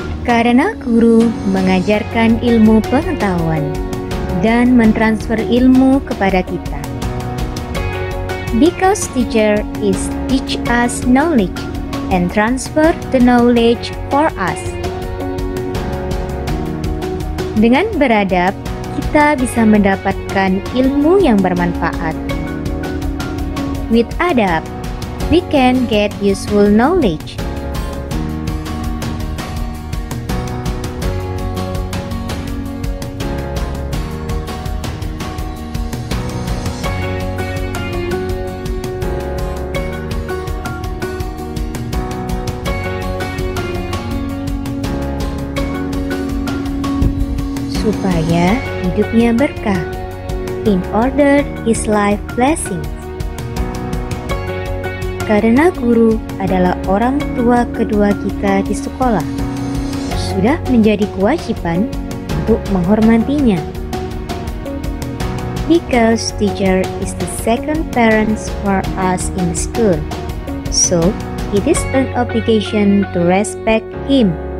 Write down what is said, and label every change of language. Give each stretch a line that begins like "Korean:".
Indonesian: Karena guru mengajarkan ilmu pengetahuan, dan mentransfer ilmu kepada kita.
English: Because teacher is teach us knowledge and transfer the knowledge for us.
Indonesian: Dengan beradab, kita bisa mendapatkan ilmu yang bermanfaat.
English: With adab, we can get useful knowledge.
Indonesian: Supaya hidupnya berkah,
English: in order his life blessings.
Indonesian: Karena guru adalah orang tua kedua kita di sekolah, sudah menjadi kewajiban untuk menghormatinya.
English: Because teacher is the second parents for us in school, so it is an obligation to respect him.